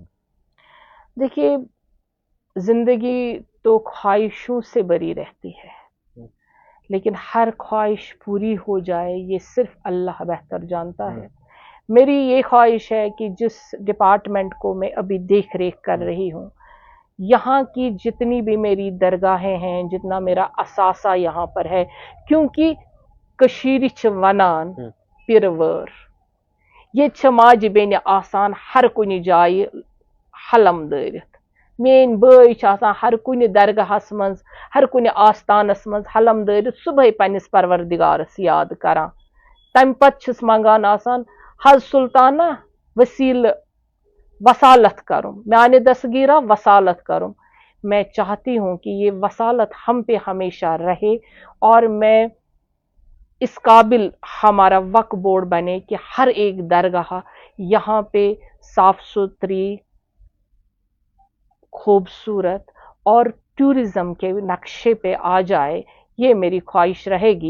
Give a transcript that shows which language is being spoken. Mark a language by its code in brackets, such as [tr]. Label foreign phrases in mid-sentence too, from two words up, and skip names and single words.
[hi] देखिए, जिंदगी तो ख्वाहिशों से भरी रहती है, लेकिन हर ख्वाहिश पूरी हो जाए ये सिर्फ अल्लाह बेहतर जानता है। मेरी ये ख्वाहिश है कि जिस डिपार्टमेंट को मैं अभी देख रेख कर रही हूँ, यहाँ की जितनी भी मेरी दरगाहें हैं, जितना मेरा असासा यहाँ पर है, क्योंकि [ks] कशीर छ वनान पिरवर, ये छ माज बेन आसान हर कुन जाय हलम दरित। मेन बई छ आसान हर कुन दरगाहस मज, हर कुन आस्तानस मज हलम दरित सुबह पन्निस परवरदिगारस याद करान। तम पत छस मंगान आसान हज सुल्ताना वसील वसालत करूं, [hi] मैंने दस्तगीरा वसालत करूं। मैं चाहती हूं कि ये वसालत हम पे हमेशा रहे और मैं इस काबिल हमारा वक्फ बोर्ड बने कि हर एक दरगाह यहाँ पे साफ सुथरी, खूबसूरत और टूरिज्म के नक्शे पे आ जाए, ये मेरी ख्वाहिश रहेगी।